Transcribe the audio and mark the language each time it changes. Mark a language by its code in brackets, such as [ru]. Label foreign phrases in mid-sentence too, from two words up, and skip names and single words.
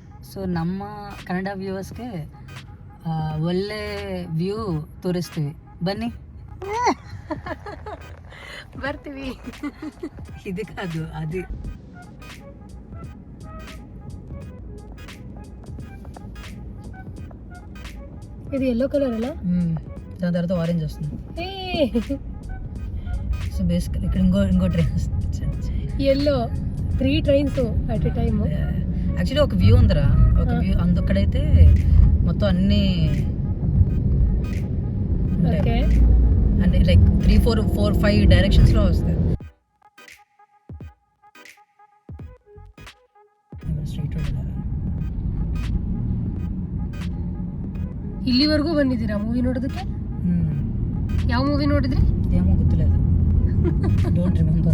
[kn] ಸೊ ನಮ್ಮ ಕನ್ನಡ ವ್ಯೂವರ್ಸ್ಗೆ ಒಳ್ಳೆ ವ್ಯೂ ತೋರಿಸ್ತೀವಿ, ಬನ್ನಿ. ಬರ್ತೀವಿ. ಇದಕ್ಕೆ ಅದು [te] ఇది ఎల్లో కలర్ అలా దాని తర్వాత ఆరెంజ్ వస్తుంది. ఏ సో బేసికల్ ఇక్కడ ఇంకో ట్రైన్ వస్తుంది. [en] Yellow 3 trains at a time. [te] యాక్చువల్లీ ఒక వ్యూ ఉందిరా, ఒక వ్యూ అందుకడైతే మొత్తం అన్ని ఓకే అన్ని లైక్ 3, 4, 5 డైరెక్షన్స్లో వస్తాయి. [en] Straight road [kn] ಇಲ್ಲಿವರೆಗೂ ಬಂದಿದ್ದೀರಾ ಮೂವಿ ನೋಡೋದಕ್ಕೆ? ಯಾವ ಮೂವಿ ನೋಡಿದ್ರಿ? ಏನೋ ಗೊತ್ತಿಲ್ಲ, [en] don't remember.